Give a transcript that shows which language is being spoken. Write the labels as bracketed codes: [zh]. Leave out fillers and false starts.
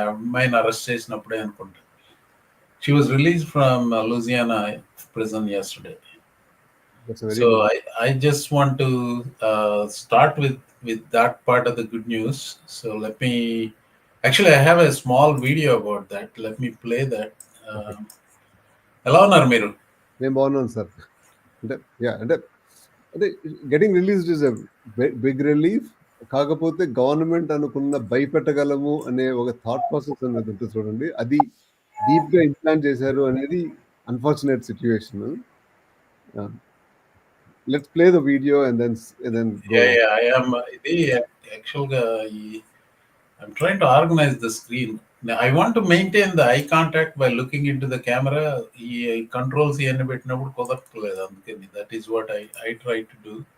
[te] ఆ అమ్మాయిని అరెస్ట్ చేసినప్పుడే అనుకుంటా. [en] She was released from Louisiana prison yesterday. So I just want to start with that part of the good news. So actually I have a small video about that. Let me play that. [te] ఎలా ఉన్నారు మీరు? నేను బాగున్నాను sir. అంటే [en] Getting released is a big relief. [te] కాకపోతే government అనుకున్న భయపెట్టగలము అనే ఒక థాట్ ప్రాసెస్ అనేది ఉంటుంది చూడండి, అది డీప్ గా ఇంప్లాంట్ చేశారు అనేది unfortunate situation. [en] let's play the video and then I am [te] ఇది యాక్చువల్గా [en] I'm trying to organize the screen. I want to maintain the eye contact by looking into the camera. [te] ఈ controls ఇవన్నీ పెట్టినప్పుడు కుదరట్లేదు, అందుకని [en] that is what I try to do.